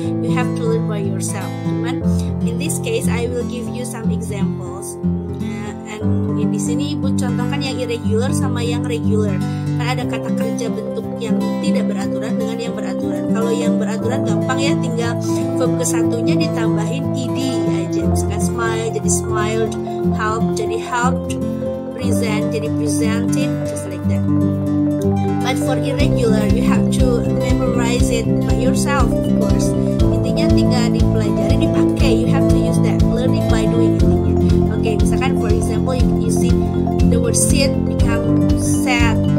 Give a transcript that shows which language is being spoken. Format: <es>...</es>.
<en>You have to learn by yourself. Cuman in this case I will give you some examples.</en> <id>And di sini ibu contohkan yang irregular sama yang regular. Kan ada kata kerja bentuk yang tidak beraturan dengan yang beraturan. Kalau yang beraturan gampang ya, tinggal verb kesatunya ditambahin ed aja. Misalkan smile jadi smiled, help jadi helped, present jadi presented,</id> <en>just like that. But for irregular you have to memorize it by yourself of course.</en> <id>Intinya tinggal dipelajari, dipakai.</id> <en>You have to use that, learning by doing intinya. Oke, misalkan for example you see the word sit become sad.</en>